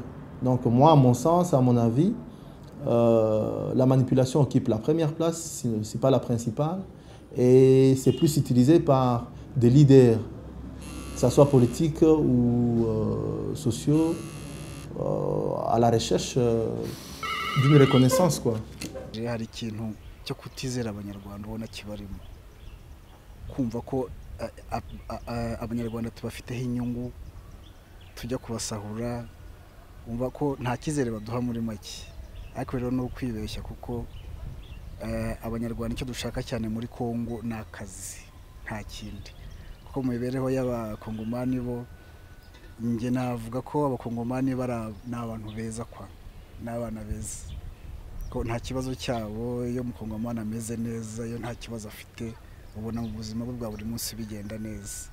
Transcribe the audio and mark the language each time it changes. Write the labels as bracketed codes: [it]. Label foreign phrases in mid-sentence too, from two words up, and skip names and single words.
[fr] Donc moi, à mon sens, à mon avis, la manipulation occupe la première place, ce n'est pas la principale, et c'est plus utilisé par des leaders, que ce soit politiques ou sociaux, à la recherche d'une reconnaissance, quoi. [rw] Hari ikintu cyo kutizera abanyarwanda ubona kibarimo, kumva ko abanyarwanda tubafiteho inyungu, tujya kubasahura, umva ko nta kizere baduha muri make. ariko rero no kwibeshya kuko abanyarwanda icyo dushaka cyane muri Kongo ni akazi nta kindi, kuko mu mibereho y'abakongomani bo njye navuga ko abakongomani ni abantu beza ni abana beza, ko nta kibazo cyabo iyo umukongomani ameze neza, iyo nta kibazo afite ubona mu buzima bwe bwa buri munsi bigenda neza.